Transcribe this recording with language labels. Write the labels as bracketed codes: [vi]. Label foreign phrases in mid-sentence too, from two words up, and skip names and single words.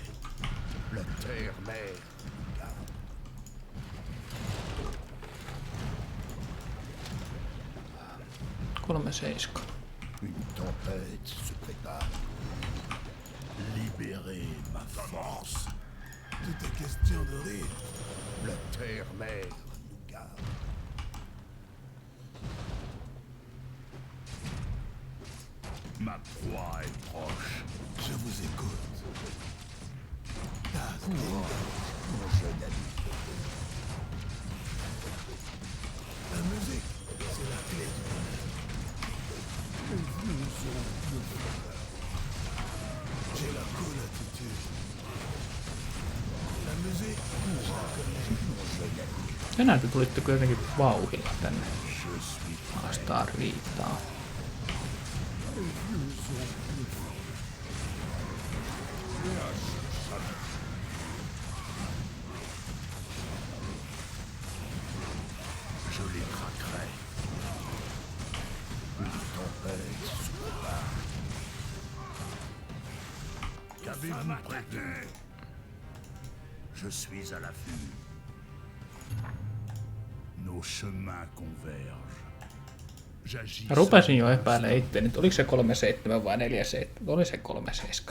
[fr] La terre-mère garde. [fi] Kolme seiska. [fr] Une tempête se prépare. Libérez ma force. Tout est question de rite. La terre-mère nous garde. Ma proie est proche. Je vous écoute. Courage, mon jeune ami. La musique, c'est la clé du bonheur. J'ai la cool attitude. La musique, je la connais. Mon jeune ami. [fi] Tänään te tulitte kuitenkin vauhilla tänne [fr] Je suis [fi] haastaa riitaa. [fr] Je les traquerai. Une tempête se prépare. Qu'avez-vous prévu? Je suis à l'affût. Nos chemins convergent. J'agis. [fi] Rupesin jo epäilemään itseäni, että oliko se 3-7 vai 4-7. Oli se 3-7.